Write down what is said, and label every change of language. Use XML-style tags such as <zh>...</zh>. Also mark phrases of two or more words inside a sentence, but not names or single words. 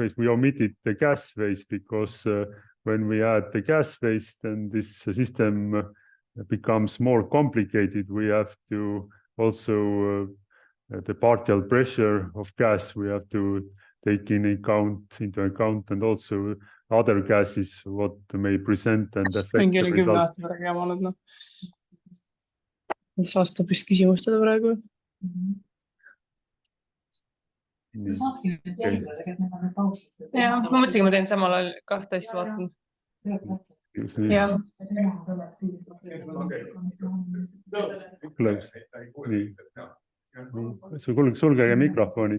<en>We omitted the gas phase because when we add the gas phase, then this system becomes more complicated. We have to also the partial pressure of gas we have to take into account, and also other gases what may present and affect</en> <et>mingi</et> <en>the</en> <et>üle 10</et> <en>result.</en> <et>aasta midagi jama olnud, noh. Mis vastab vist küsimustele praegu. Ja, ma mõtlesin, ma teen samal ajal kahte asja vaatan. Ja. Sulgege mikrofonid.</et>